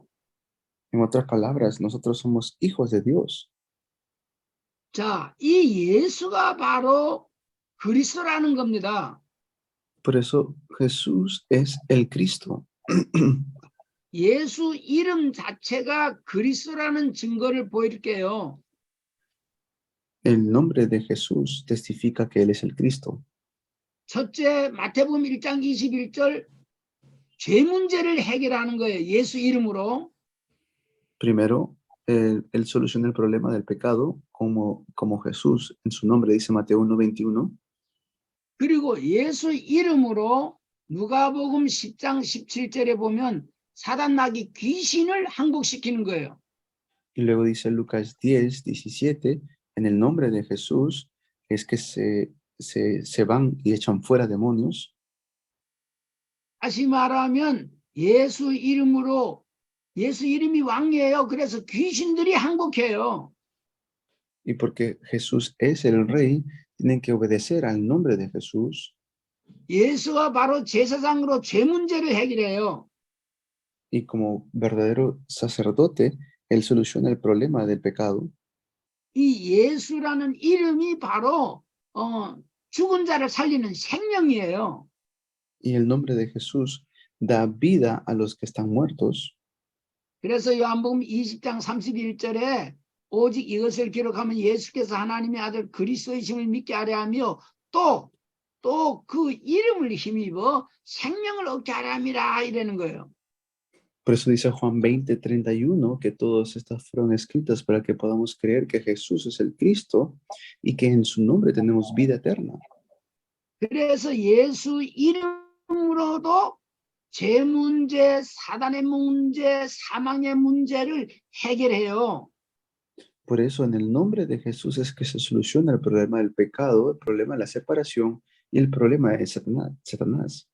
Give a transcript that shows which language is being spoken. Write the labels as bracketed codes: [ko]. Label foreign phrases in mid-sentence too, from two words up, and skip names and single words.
[es] En otras palabras, nosotros somos hijos de Dios. [ko] 자, 이 예수가 바로 그리스도라는 겁니다. [es] Por eso Jesús es el Cristo. [ko] 예수 이름 자체가 그리스도라는 증거를 보일게요. [es] El nombre de Jesús testifica que Él es el Cristo. [ko] 첫째, 마태복음 1장 21절 죄 문제를 해결하는 거예요. 예수 이름으로. [es] Primero, Él soluciona el problema del pecado como Jesús en su nombre, dice Mateo 1:21. [ko] 그리고 예수 이름으로 누가복음 10장 17절에 보면 사단 나귀 귀신을 항복시키는 거예요. [es] Y luego dice Lucas 10:17, en el nombre de Jesús, es que se van y echan fuera demonios. [ko] 다시 말하면 예수 이름으로 예수 이름이 왕이에요. 그래서 귀신들이 항복해요. [es] Y porque Jesús es el Rey, tienen que obedecer al nombre de Jesús. [ko] 예수가 바로 제사장으로 죄 문제를 해결해요. [es] Y como verdadero sacerdote, Él soluciona el problema del pecado. [ko] 이 예수라는 이름이 바로 죽은 자를 살리는 생명이에요. [es] Y el nombre de Jesús da vida a los que están muertos. [ko] 그래서 요한복음 20장 31절에 오직 이것을 기록하면 예수께서 하나님의 아들 그리스도이심을 믿게 하려 하며 또 그 이름을 힘입어 생명을 얻게 하려 함이라 이러는 거예요. [es] Por eso dice Juan 20:31 que todas estas fueron escritas para que podamos creer que Jesús es el Cristo y que en su nombre tenemos vida eterna. [ko] 그래서 예수 이름으로도 죄 문제, 사단의 문제, 사망의 문제를 해결해요. [es] Por eso en el nombre de Jesús es que se soluciona el problema del pecado, el problema de la separación y el problema de Satanás.